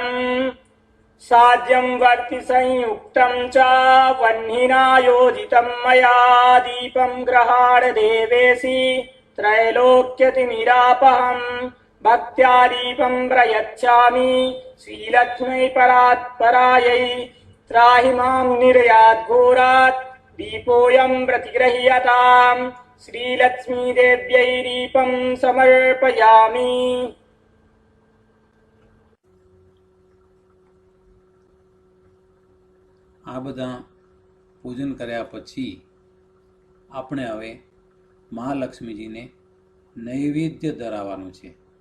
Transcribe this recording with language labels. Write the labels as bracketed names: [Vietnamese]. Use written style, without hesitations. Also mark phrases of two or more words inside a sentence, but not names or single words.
[Sanskrit] साज्यं वर्ति संयुक्तं च वह्निना योजितं मया. दीपं गृहाण देवेशि त्रैलोक्यतिमिरापहम्. भक्त्या दीपं प्रयच्छामि श्रीलक्ष्म्यै परात्परायै. त्राहि माम् निर्यात घोरात् दीपोऽयम् प्रतिगृह्यताम् श्रीलक्ष्मी देव्यै दीपम् समर्पयामि. [Gujarati] આ બધા પૂજન કર્યા પછી આપણે હવે મહાલક્ષ્મીજીને નૈવેદ્ય ધરાવવાનું છે.